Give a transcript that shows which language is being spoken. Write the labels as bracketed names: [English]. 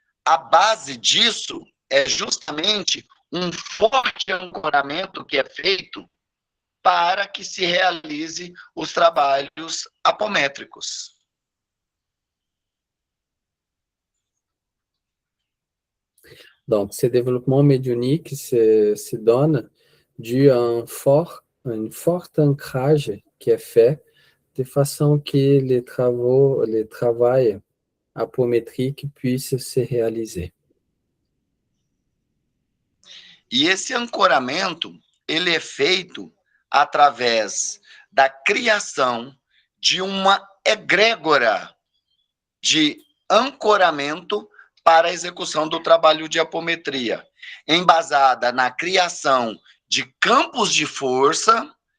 [Portuguese] A base disso é justamente um forte ancoramento que é feito para que se realize os trabalhos apométricos. [French] Donc, ce développement médiumnique se donne dû à un fort ancrage qui est fait de façon que les travaux apométriques puissent se réaliser. [Portuguese] E esse ancoramento, ele é feito através da criação de uma egrégora de ancoramento para a execução do trabalho de apometria, embasada na criação de campos de força,